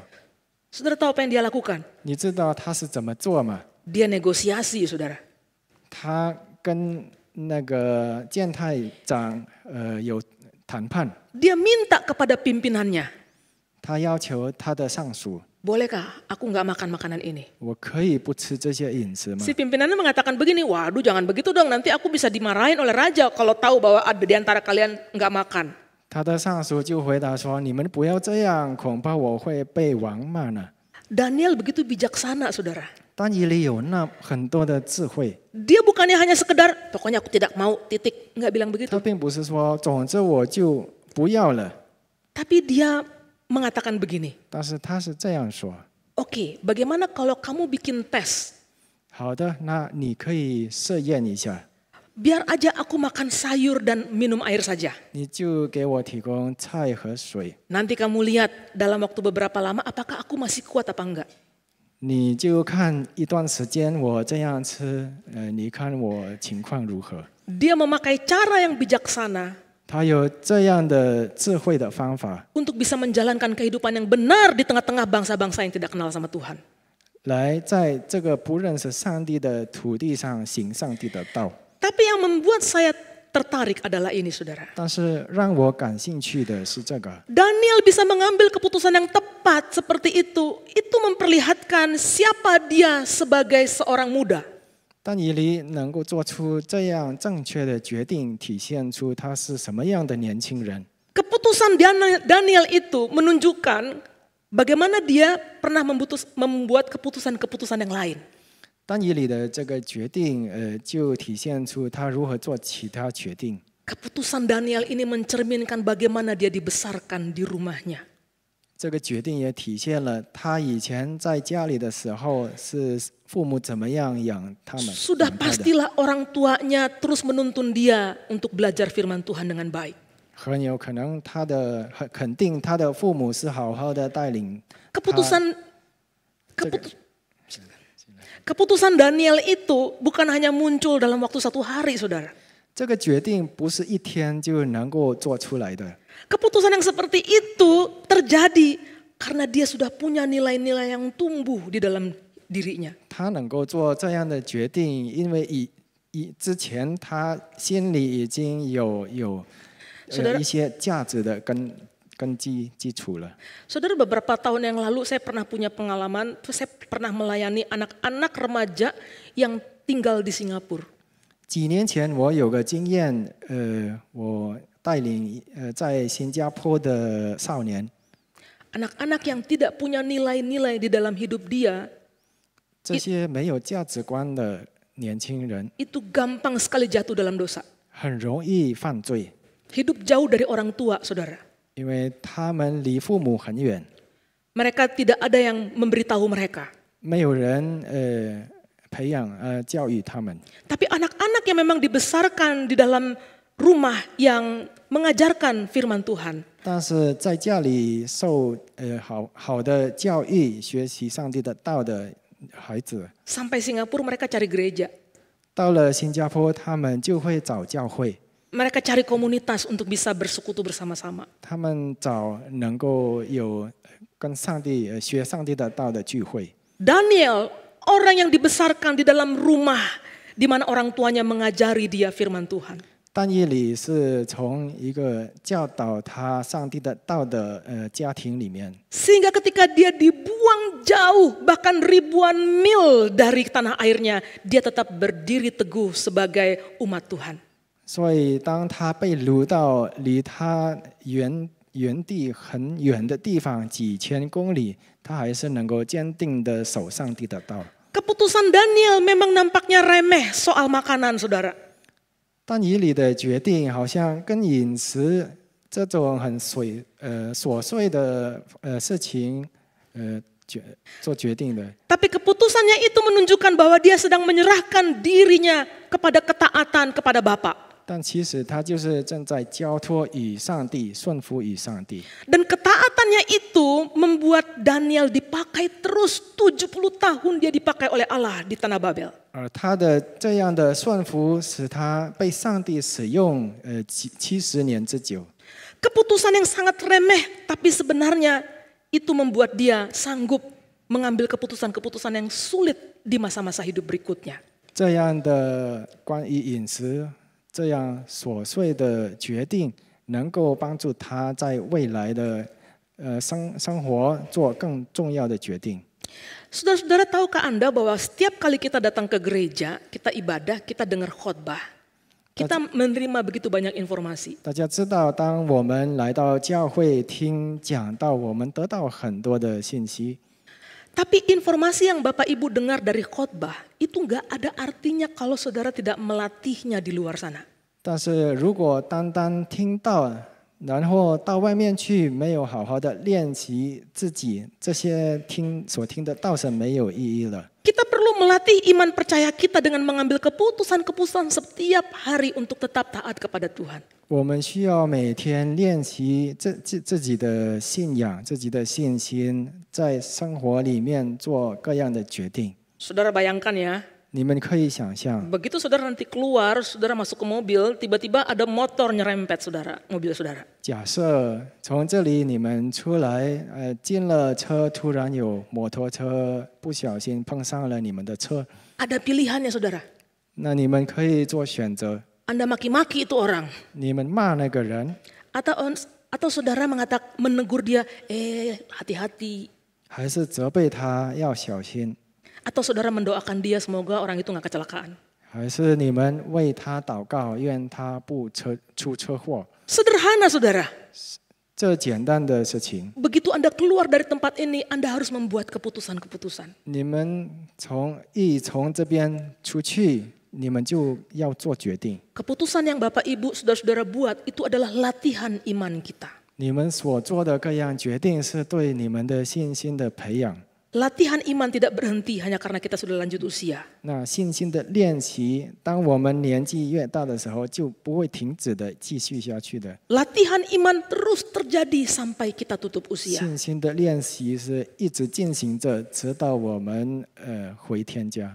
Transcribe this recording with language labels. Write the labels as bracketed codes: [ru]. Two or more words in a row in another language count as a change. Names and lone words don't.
[id] Saudara tahu apa yang dia lakukan? [zh] 你知道他是怎么做吗？ [id] Dia negosiasi, saudara. [zh] 他跟那个建太长有谈判， [id] Dia minta kepada pimpinannya, [zh] 他要求他的上属， [id] bolehkah aku nggak makan makanan ini? [zh] 我可以不吃这些饮食吗？ [id] Si pimpinannya mengatakan begini, waduh jangan begitu dong, nanti aku bisa dimarahin oleh raja kalau tahu bahwa ada di antara kalian nggak makan. [zh] 他的上属就回答说：“你们不要这样，恐怕我会被王骂呢。” [id] Daniel begitu bijaksana, saudara. [zh] 但以理有那很多的智慧， [id] Dia bukannya hanya sekedar, pokoknya aku tidak mau, titik. Nggak bilang [zh] 他 [id] begitu. [zh] 并不是说总之我就不要了， [id] Tapi dia mengatakan begini, [zh] 但是他是这样说： [id] oke, bagaimana kalau kamu bikin tes? [zh] 好的，那你可以试验一下， [id] Biar aja aku makan sayur dan minum air saja. [zh] 你就给我提供菜和水， [id] Nanti kamu lihat dalam waktu beberapa lama apakah aku masih kuat apa enggak. [zh] 你就看一段时间我这样吃，你看我情况如何？ [id] Dia memakai cara yang bijaksana [zh] 他有这样的智慧的方法， [id] untuk bisa menjalankan kehidupan yang benar di tengah-tengah bangsa-bangsa yang tidak kenal sama Tuhan. [zh] 来在这个不认识上帝的土地上行上帝的道。 [id] Tapi yang membuat saya tertarik adalah ini, saudara. [zh] 但是让我感兴趣的是这个， [id] Daniel bisa mengambil keputusan yang tepat seperti itu memperlihatkan siapa dia sebagai seorang muda. [zh] 但以理能够做出这样正确的决定，体现出他是什么样的年轻人。 [id] Keputusan Daniel itu menunjukkan bagaimana dia pernah membuat keputusan-keputusan yang lain. [zh] 但以理的这个决定，就体现出他如何做其他决定。 [id] Keputusan Daniel ini mencerminkan bagaimana dia dibesarkan di rumahnya. [zh] 这个决定也体现了他以前在家里的时候是父母怎么样养他们。 [id] Sudah pastilah orang tuanya terus menuntun dia untuk belajar firman Tuhan dengan baik. [zh] 很有可能肯定他的父母是好好的带领。 [id] Keputusan Daniel itu bukan hanya muncul dalam waktu 1 hari, saudara. [zh] 这个决定不是一天就能够做出来的。 [id] Keputusan yang seperti itu terjadi karena dia sudah punya nilai-nilai yang tumbuh di dalam dirinya. [zh] 他能够做这样的决定，因为之前他心里已经有一些价值的根基础了。 [id] Saudara, beberapa tahun yang lalu saya pernah punya pengalaman, saya pernah melayani anak-anak remaja yang tinggal di Singapura. [zh] 几年前我有个经验，我带领在新加坡的少年， [id] Anak-anak yang tidak punya nilai-nilai di dalam hidup dia, [zh] 这些没有价值观的年轻人， [id] itu gampang sekali jatuh dalam dosa. [zh] 很容易犯罪， [id] Hidup jauh dari orang tua, saudara. [zh] 因为他们离父母很远， [id] Mereka tidak ada yang memberitahu mereka. [zh] 没有人培养教育他们。 [id] Tapi anak-anak yang memang dibesarkan di dalam rumah yang mengajarkan firman Tuhan, [zh] 但是在家里受好的教育、学习上帝的道的孩子， [id] sampai Singapura mereka cari gereja. [zh] 到了新加坡，他们就会找教会， [id] Mereka cari komunitas untuk bisa bersekutu bersama-sama. [zh] 他们找能够有跟上帝学上帝的道的聚会。 [id] Daniel, orang yang dibesarkan di dalam rumah di mana orang tuanya mengajari dia firman Tuhan. [zh] 但以理是从一个教导他上帝的道的家庭里面， [id] Sehingga ketika dia dibuang jauh, bahkan ribuan mil dari tanah airnya, dia tetap berdiri teguh sebagai umat Tuhan. [zh] 所以当他被掳到离他原地很远的地方几千公里，他还是能够坚定的守上帝的道。 [id] Keputusan Daniel memang nampaknya remeh soal makanan, saudara. [zh] 但以理的决定好像跟饮食这种很琐碎的事情做决定的。 [id] Tapi keputusannya itu menunjukkan bahwa dia sedang menyerahkan dirinya kepada ketaatan kepada Bapa. [zh] 但其实他就是正在交托与上帝，顺服于上帝。 [id] Dan ketaatannya itu membuat Daniel dipakai terus 70 tahun dia dipakai oleh Allah di tanah Babel. [zh] 而他的这样的顺服，使他被上帝使用70年之久。 [id] Keputusan yang sangat remeh, tapi sebenarnya itu membuat dia sanggup mengambil keputusan-keputusan yang sulit di masa-masa hidup berikutnya. [zh] 这样的关于饮食这样琐碎的决定，能够帮助他在未来的生活做更重要的决定。 [id] Saudara-saudara, tahukah Anda bahwa setiap kali kita datang ke gereja, kita ibadah, kita dengar khotbah, kita menerima begitu banyak informasi. [zh] 大家知道，当我们来到教会听讲道，我们得到很多的信息。 [id] Tapi informasi yang Bapak Ibu dengar dari khotbah itu nggak ada artinya kalau saudara tidak melatihnya di luar sana. [zh] 但是如果单单听到，然后到外面去，没有好好的练习自己，这些所听的道是没有意义了。 [id] Kita perlu melatih iman percaya kita dengan mengambil keputusan-keputusan setiap hari untuk tetap taat kepada Tuhan. [zh] 我们需要每天练习自己的信仰、自己的信心，在生活里面做各样的决定。 [id] Saudara bayangkan ya, [zh] 你们可以想象， [id] begitu saudara nanti keluar, saudara masuk ke mobil, tiba-tiba ada motor nyerempet saudara, mobil saudara. [zh] 假设从这里你们出来，进了车，突然有摩托车不小心碰上了你们的车， [id] Ada pilihannya saudara. [zh] 那你们可以做选择， [id] Anda maki-maki itu orang. [zh] 你们骂那个人， [id] Atau saudara menegur dia, hati-hati. [zh] 还是责备他要小心， [id] Atau saudara mendoakan dia semoga orang itu nggak kecelakaan. [zh] 还是你们为他祷告，愿他不出车祸？ [id] Sederhana saudara. [zh] 这简单的事情， [id] Begitu Anda keluar dari tempat ini, Anda harus membuat keputusan-keputusan. [zh] 你们从这边出去， 你们就要做决定。 [id] Keputusan yang Bapak Ibu Saudara-saudara buat itu adalah latihan iman kita. [zh] 你们所做的各样决定是对你们的信心的培养。 [id] Latihan iman tidak berhenti hanya karena kita sudah lanjut usia. [zh] 那信心的练习，当我们年纪越大的时候，就不会停止的继续下去的。 [id] Latihan iman terus terjadi sampai kita tutup usia. [zh] 信心的练习是一直进行着，直到我们回天家。